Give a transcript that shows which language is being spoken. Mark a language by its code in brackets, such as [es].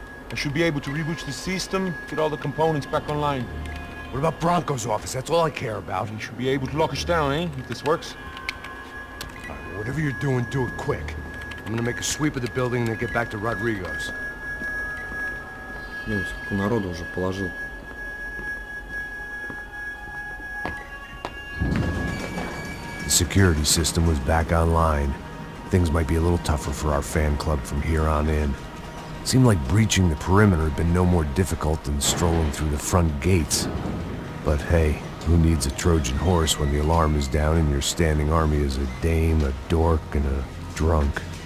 [en] I should be able to reboot the system, get all the components back online. What about Bronco's office? That's all I care about. You should be able to lock us down, eh? If this works. All right, whatever you're doing, do it quick. I'm gonna make a sweep of the building and then get back to Rodrigo's. [ru] Ну, сколько народу уже положил. [en] The security system was back online. Things might be a little tougher for our fan club from here on in. Seemed like breaching the perimeter had been no more difficult than strolling through the front gates. But hey, who needs a Trojan horse when the alarm is down and your standing army is a dame, a dork, and a drunk?